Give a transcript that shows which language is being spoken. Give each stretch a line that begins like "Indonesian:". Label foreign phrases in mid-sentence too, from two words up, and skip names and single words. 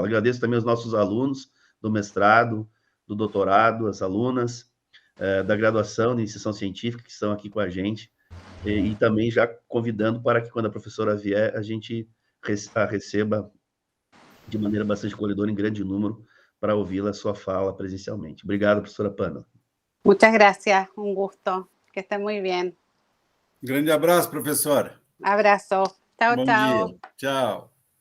Portuguese: Agradeço também aos nossos alunos do mestrado, do doutorado, as alunas da graduação de iniciação científica que estão aqui com a gente, e também já convidando para que, quando a professora vier, a gente a receba de maneira bastante acolhedora, em grande número, para ouvi-la, sua fala presencialmente. Obrigado, professora Pamela.
Spanish: Muchas gracias, un gusto. Que esté muy bien.
Portuguese: Grande abraço, professora.
Spanish: Abrazo. Chao,
Portuguese: Bom
Spanish: chao.
Portuguese: dia. Tchau.